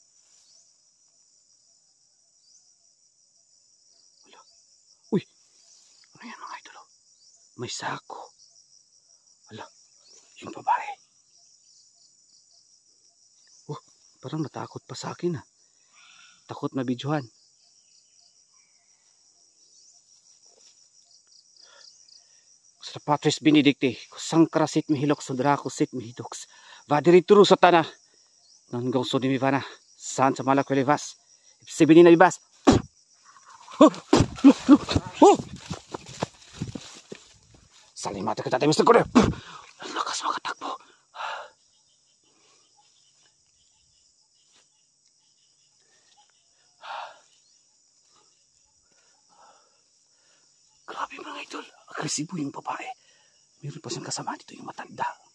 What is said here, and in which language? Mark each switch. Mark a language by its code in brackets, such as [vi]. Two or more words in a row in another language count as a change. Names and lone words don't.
[tl] Wala. Uy! Ano yan mga idol? May sako. Wala. Yung babae. Oh, parang natakot pa sa akin ah. Takot na videohan. [la] Patris benedicti, kusangkrasit mihilok sodrakusit mihidoks. Vadiri turu sa tanah. Nanggaw so dimivana. Saan sa malakulivas. Ipsibinin na bibas. Salimata kita tayo Mr. Korea. [tl] Lakas makatakbo. Grabe mga idol. Agresibo yung babae. Meron pa siyang kasama dito yung matanda.